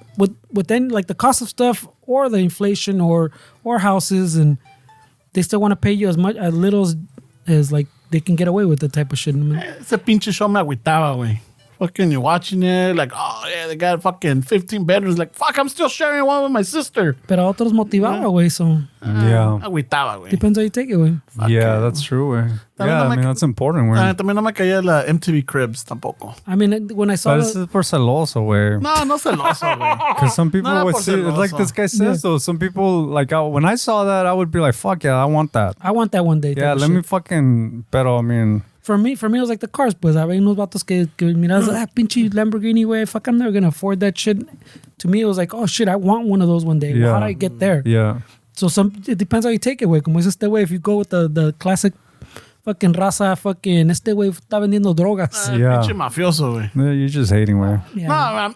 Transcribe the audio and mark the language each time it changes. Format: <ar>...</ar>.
<en>with then like the cost of stuff or the inflation or houses, and they still want to pay you as little as like they can get away with the type of shit.</en> <es>Ese pinche show me agüitaba, güey.</es> <en>Fucking, you're watching it, like, oh, yeah, they got fucking 15 bedrooms. Like, fuck, I'm still sharing one with my sister.</en> <es>Pero a otros motivaba, güey, so...</es> <en>Yeah.</en> <es>Agüitaba, güey.</es> <en>Depends how you take it, güey. Yeah, that's true, güey. Yeah, I mean, that's important, güey.</en> <es>También no me caía la MTV Cribs, tampoco.</es> <en>I mean, when I saw... But this is por celoso, güey.</en> <es>No celoso, güey.</es> <en>Because some people</en> <es>No,</es> <en>would</en> <es>por</es> <en>see, like</en> <es>celoso.</es> <en>this guy says, though, some people, like, when I saw that, I would be like, fuck yeah, I want that. I want that one day. Yeah, let me fucking, pero I mean... For me, it was like the cars, pues.</en> <es>Había unos vatos que miras, pinche Lamborghini, güey.</es> <en>Fuck, I'm never gonna afford that shit. To me, it was like, oh shit, I want one of those one day. Yeah. How do I get there? Yeah. So it depends how you take it, güey. Como es este güey, if you go with the classic fucking raza, fucking este güey está vendiendo drogas. Yeah.</en> <es>Pinche mafioso, güey.</es> <en>Yeah, you're just hating, güey. Yeah.</en>